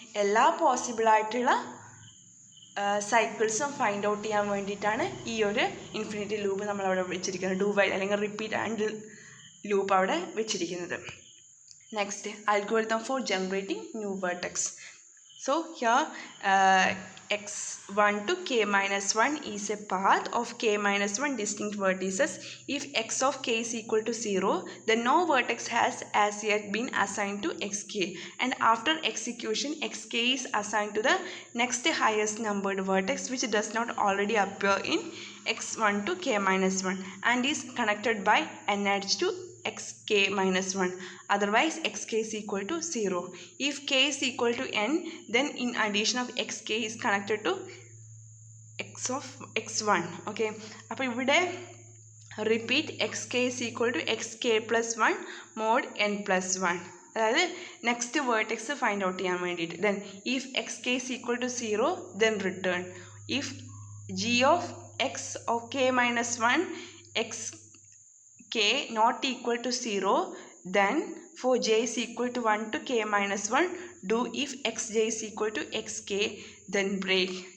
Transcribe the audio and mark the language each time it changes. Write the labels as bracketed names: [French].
[Malayalam] എല്ലാ പോസിബിളായിട്ടുള്ള സൈക്കിൾസും find out ചെയ്യാൻ വേണ്ടിയിട്ടാണ് ഈ ഒരു ഇൻഫിനിറ്റി ലൂപ്പ് നമ്മളവിടെ വെച്ചിരിക്കുന്നത്. ഡു വൈൽ അല്ലെങ്കിൽ റിപ്പീറ്റ് ആൻഡ് ലൂപ്പ് അവിടെ വെച്ചിരിക്കുന്നത്. [English] Next, algorithm for generating new vertex. So here x1 to k-1 is a path of k-1 distinct vertices. If x of k is equal to 0, then no vertex has as yet been assigned to xk, and after execution xk is assigned to the next highest numbered vertex which does not already appear in x1 to k-1 and is connected by nh to xk-1. Otherwise xk is equal to 0. If k is equal to n, then in addition of xk is connected to x of x1. Okay, [Malayalam] അപ്പോൾ ഇവിടെ [English] repeat xk is equal to xk+1 mod n+1, [Malayalam] അതായത് [English] next vertex find out [Malayalam] ചെയ്യാൻ വേണ്ടിയിട്ട്. [English] Then if xk is equal to 0 then return. if g of x of k-1 xk not equal to 0, then for j is equal to 1 to k-1 do if xj is equal to xk then break.